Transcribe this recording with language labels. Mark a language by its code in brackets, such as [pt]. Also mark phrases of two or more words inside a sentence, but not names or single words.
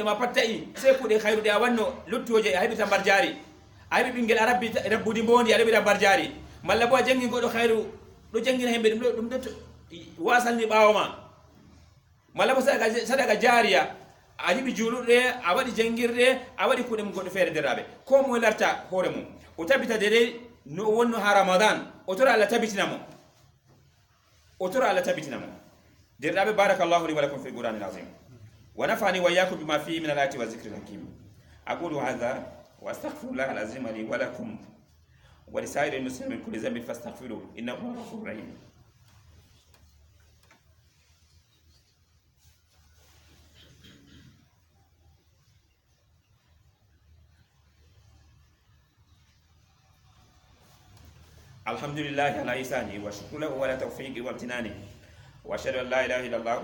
[ff] ma pat taƴi sey kuuɗe hayruɗe a wanno luttoje a heɓita mbar jaari a heɓi ɓinguel a rabbudi mbondi a reɓita mbar jaari malla bo a jangi goɗɗo hayru ɗo jangina hemɓe ɗum ɗo wasalni ɓawo ma malla bo [ar] صدقة جارية [ff] a heɓi juuluɗe a waɗi jangirɗe a waɗi kuuɗe mum goɗɗo feere derraɓe ko moye larta hoore mum o tabbita dede no o wonno ha ramadan o tora allah tabbitinamo [ar] derraɓe بارك الله لي ولكم في القرآن العظيم ونفعني وإياكم بما فيه من الآيات والذكر الحكيم أقول هذا وأستغفر الله العظيم لي ولكم ولسائر المسلمين من كل ذنب فاستغفروه إنه هو الغفور الرحيم. الحمد لله على إحسانه وشكر له على توفيقه وامتنانه وأشهد أن لا إله إلا الله